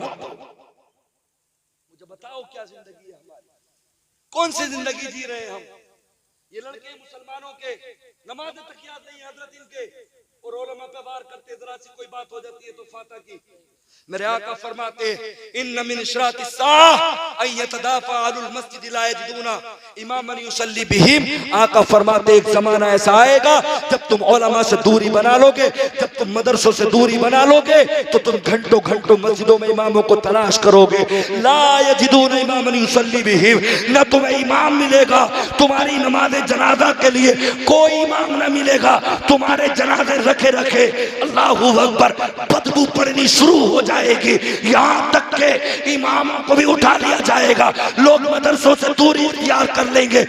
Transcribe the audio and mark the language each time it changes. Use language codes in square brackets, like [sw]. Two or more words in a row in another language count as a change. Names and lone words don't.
[hi] बताओ क्या जिंदगी है हमारी? कौन सी जिंदगी जी रहे हैं हम? ये लड़के मुसलमानों के नमाज तक याद नहीं है हजरत इनके, और उलमा पे वार करते, जरा सी कोई बात हो जाती है तो फाता की। मेरे आका फरमाते [ar] إن من أشراط الساعة أن يتدافع أهل المسجد لا يجدون إماما يصلي بهم. [hi] आका फरमाते एक जमाना ऐसा आएगा जब तुम उलमा से दूरी बना लोगे, जब तुम मदरसों से दूरी बना लोगे तो तुम घंटों घंटों मस्जिदों में इमामों को तलाश करोगे। [ar] لا يجدون إماما يصلي بهم, [hi] न तुम्हें इमाम मिलेगा तुम्हारी नमाज जनाजा के लिए, कोई इमाम न मिलेगा तुम्हारे जनाजे रखे रखे। [ar] الله أكبر, [hi] बदबू पड़नी शुरू हो जाएगी, यहाँ तक के इमामों को भी उठा लिया जाएगा, लोग मदरसों से दूरी इख्तियार कर लेंगे।